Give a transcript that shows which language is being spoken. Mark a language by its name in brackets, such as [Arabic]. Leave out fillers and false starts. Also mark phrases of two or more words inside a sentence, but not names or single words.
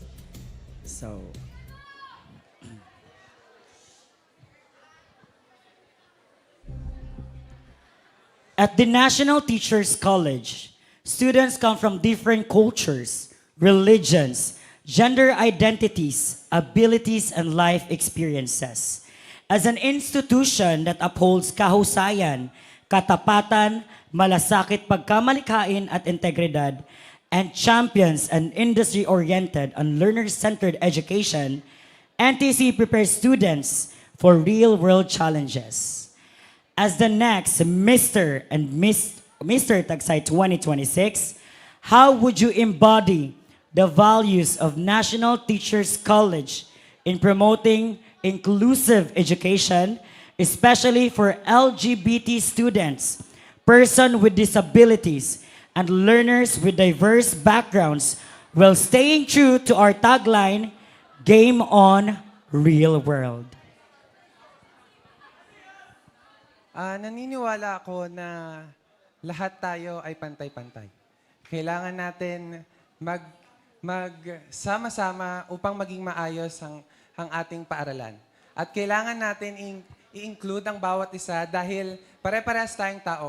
[English] So, at the National Teachers College, students come from different cultures, religions, gender identities, abilities, and life experiences. As an institution that upholds [Filipino] kahusayan, katapatan, malasakit pagkamalikhain at integridad, [English] and champions an industry-oriented and learner-centered education, NTC prepares students for real-world challenges. As the next Mr. and Mr. Tagsay 2026, how would you embody the values of National Teachers College in promoting inclusive education, especially for LGBT students, persons with disabilities, and learners with diverse backgrounds, while staying true to our tagline, Game On, Real World? [Filipino] Naniniwala ako na lahat tayo ay pantay-pantay. Kailangan natin magsama-sama upang maging maayos ang ating paaralan. At kailangan natin i-include ang bawat isa dahil pare-parehas tayong tao.